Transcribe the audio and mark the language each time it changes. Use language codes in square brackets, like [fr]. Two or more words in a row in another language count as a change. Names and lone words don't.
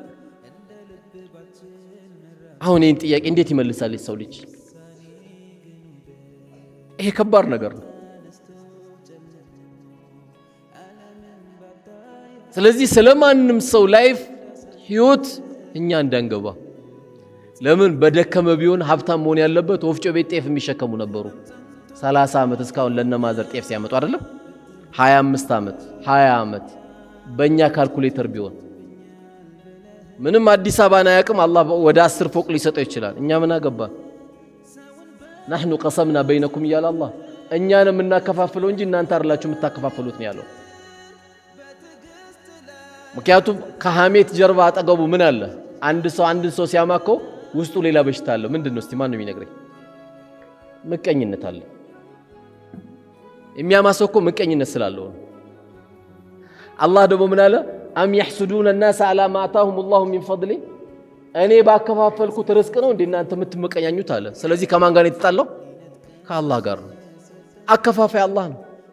[am] አሁን ይህን ጥያቄ እንዴት ይመልሳል ሰው ልጅ ይሄ ከባድ ነገር ነው ስለዚህ ስለማንም ሰው ላይፍ ህይወት እኛ እንዳንገባ ለምን በደከመ ቢሆን ሀብታም መሆን ያለበት ወፍጮ ቤት ጤፍ የሚሸከሙ ነበሩ 30 ዓመት እስካሁን ለነማዘር ጤፍ ሲያመጡ አይደለም 25 ዓመት 20 ዓመት በእኛ ካልኩሌተር ቢሆን ምንም አዲስ አበባን አያውቅም አላህ ወደ 10 ፎቅ ሊሰጠው ይችላል እኛ ምን አገባን [ar] نحن قسمنا بينكم يا الله [am] እኛን የምናከፋፍለው እንጂ እናንተ አይደላችሁ የምታከፋፍሉት ነው ያለው ምክንያቱም ከሐሜት ጀርባ አጠገቡ ምን አለ አንድ ሰው ሲያማከው ውስጡ ሌላ በሽታ አለ ምንድነው እስቲ ማን ነው የሚነግረኝ ምቀኝነት አለ የሚያማሰው ምቀኝነት ስላለው አላህ ደግሞ ምን አለ አም [ar] يحسدون الناس على ما آتاهم الله من فضله [am] እኔ ባከፋፈልኩት ርዝቅ ነው እንዴ እናንተ የምትመቀኛኙት አለ ስለዚህ ከማን ጋር ነው የተጣለው ከአላህ ጋር ነው አከፋፋይ አላህ ነው